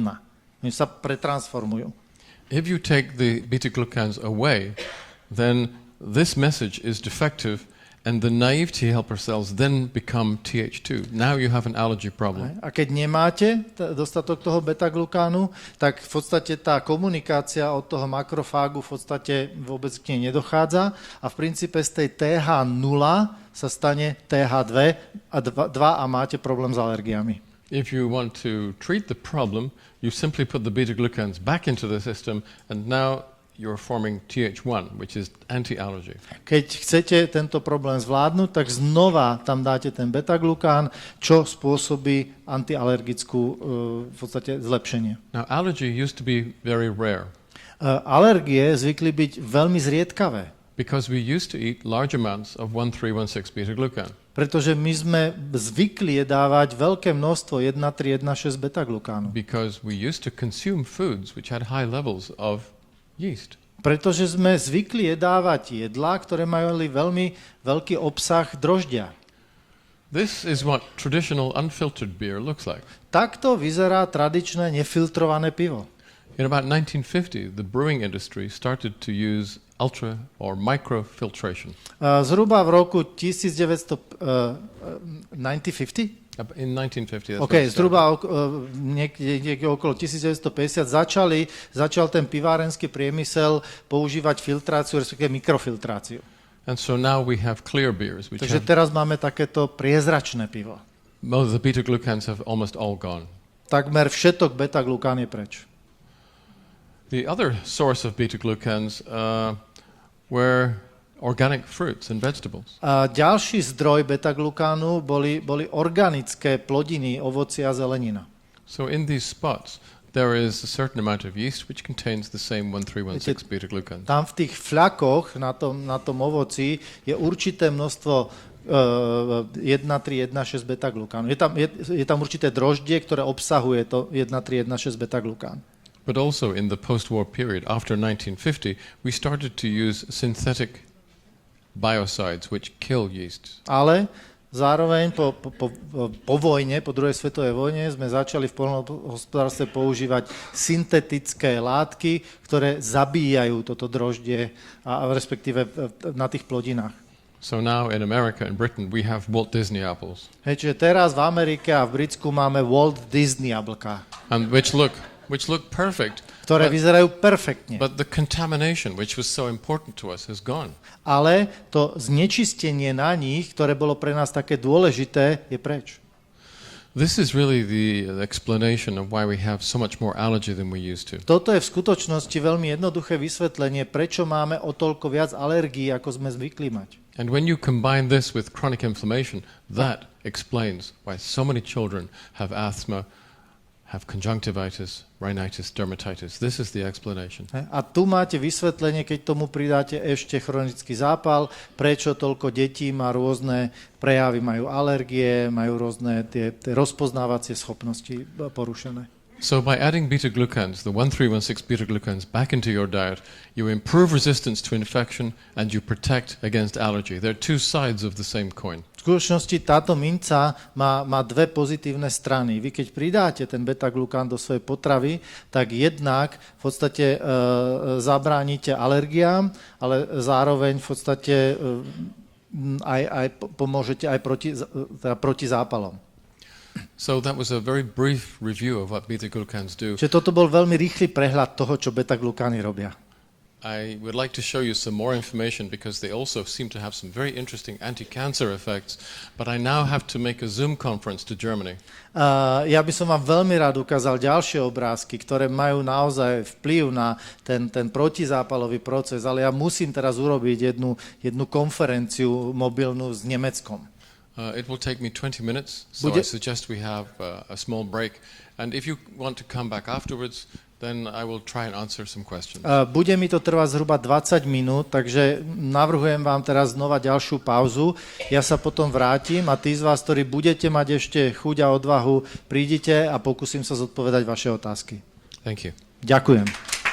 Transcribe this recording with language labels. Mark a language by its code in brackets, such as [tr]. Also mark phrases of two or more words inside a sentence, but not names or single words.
[sk] Oni sa pretransformujú. [en] If you take the beta-glucans away, then this message is defective And the naive T helper cells then become Th2. Now you have an allergy problem. [sk] A keď nemáte dostatok toho beta-glukánu, tak v podstate tá komunikácia od toho makrofágu v podstate vôbec k nej nedochádza a v princípe z tej TH0 sa stane TH2 a máte problém s alergiami. [en] If you want to treat the problem, you simply put the beta-glucans back into the system and now you're forming Th1, which is anti-allergy. [sk] Keď chcete tento problém zvládnuť, tak znova tam dáte ten beta-glukán, čo spôsobí antialergickú v podstate zlepšenie. [en] Now, allergy used to be very rare. [sk] Alergie zvykli byť veľmi zriedkavé. [en] Because we used to eat large amounts of 1316 beta-glucan. [sk] Pretože my sme zvykli jedávať veľké množstvo 1316 beta-glukánu. [en] Because we used to consume foods which had high levels of yeast. [sk] Pretože sme zvykli jedávať jedlá, ktoré mali veľmi veľký obsah droždia. [en] This is what traditional unfiltered beer looks like. [sk] Takto vyzerá tradičné nefiltrované pivo. [en] In about 1950, the brewing industry started to use ultra or microfiltration. [sk] Zhruba v roku 1950? [en] In 1950. [sk] OK, zhruba niekde okolo 1950 začal ten pivárenský priemysel používať filtráciu, respektíve mikrofiltráciu. [en] And so now we have clear beers. [sk] Takže teraz máme takéto priezračné pivo. [en] The beta-glucans have almost all gone. [sk] Takmer všetok beta-glukán je preč. [en] The other source of beta-glucans were organic fruits and vegetables. [sk] A ďalší zdroj beta-glukánu boli organické plodiny, ovocie a zelenina. [en] So in these spots there is a certain amount of yeast which contains the same 1316 beta-glucans. [sk] Tam v tých fľakoch na tom ovoci je určité množstvo 1316 beta-glukánu. Je tam určité droždie, ktoré obsahuje to 1316 beta-glukán. [en] But also in the post-war period after 1950 we started to use synthetic biocides which kill yeast. [sk] Ale zároveň po vojne, po druhej svetovej vojne sme začali v poľnohospodárstve používať syntetické látky, ktoré zabíjajú toto droždie a respektíve na tých plodinách. [en] So now in America and Britain we have Walt Disney apples. [sk] Čiže teraz v Amerike a v Britsku máme Walt Disney jablká. [en] And which look perfect. [sk] Ktoré vyzerajú perfektne. [en] But the contamination, which was so important to us, has gone. [sk] Ale to znečistenie na nich, ktoré bolo pre nás také dôležité, je preč. [en] This is really the explanation of why we have so much more allergy than we used to. [sk] Toto je v skutočnosti veľmi jednoduché vysvetlenie, prečo máme o toľko viac alergií, ako sme zvykli mať. [en] And when you combine this with chronic inflammation, that explains why so many children have asthma, have conjunctivitis, rhinitis, dermatitis. This is the explanation. [sk] A tu máte vysvetlenie, keď tomu pridáte ešte chronický zápal, prečo toľko detí má rôzne prejavy, majú alergie, majú rôzne tie rozpoznávacie schopnosti porušené. [en] So by adding beta-glucans, the 1316 beta-glucans back into your diet, you improve resistance to infection and you protect against allergy. They're two sides of the same coin. [sk] V skutočnosti táto minca má dve pozitívne strany. Vy keď pridáte ten beta-glukán do svojej potravy, tak jednak v podstate zabránite alergiám, ale zároveň v podstate aj pomôžete aj proti zápalom. [en] So that was a very brief review of what beta-glucans do. [sk] Čiže toto bol veľmi rýchly prehľad toho, čo beta-glukány robia. [en] I would like to show you some more information because they also seem to have some very interesting anti-cancer effects, but I now have to make a Zoom conference to Germany. [sk] Ja by som vám veľmi rád ukázal ďalšie obrázky, ktoré majú naozaj vplyv na ten protizápalový proces, ale ja musím teraz urobiť jednu konferenciu mobilnú s Nemeckom. [en] It will take me 20 minutes, so I suggest we have a small break. And if you want to come back afterwards, then I will try and answer some questions. [sk] Bude mi to trvať zhruba 20 minút, takže navrhujem vám teraz znova ďalšiu pauzu. Ja sa potom vrátim a tí z vás, ktorí budete mať ešte chuť a odvahu, prídite a pokúsim sa zodpovedať vaše otázky. [en] Thank you. [sk] Ďakujem.